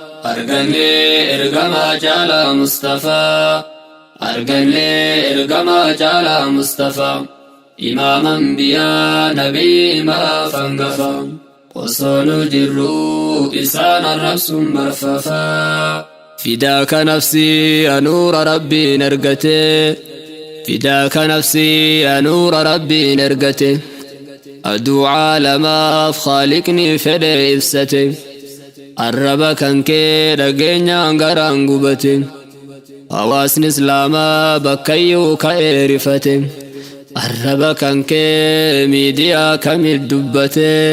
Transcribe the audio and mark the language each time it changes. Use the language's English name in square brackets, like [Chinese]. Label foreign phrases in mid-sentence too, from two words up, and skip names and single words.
[Oromo] Arganne ergama caalaa Mustafaa. Arganne ergama caalaa Mustafaa. Imaam Anbiyaa Nabii maraaf hangafa. Osoo nu jirru isaan arrabsuun barfafa. [Arabic] فداك نفسي يا نور ربي نرقته. فداك نفسي يا نور ربي نرقته. [Oromo] Aduu caalamaaf Khaaliqni fedhe ibsate. Arraba kan kee dhageenyaan garaan gubate. Hawaasni Islaamaa bakkayyuu ka'ee rifate. Arraba kan kee miidiyaa kamit dubbate?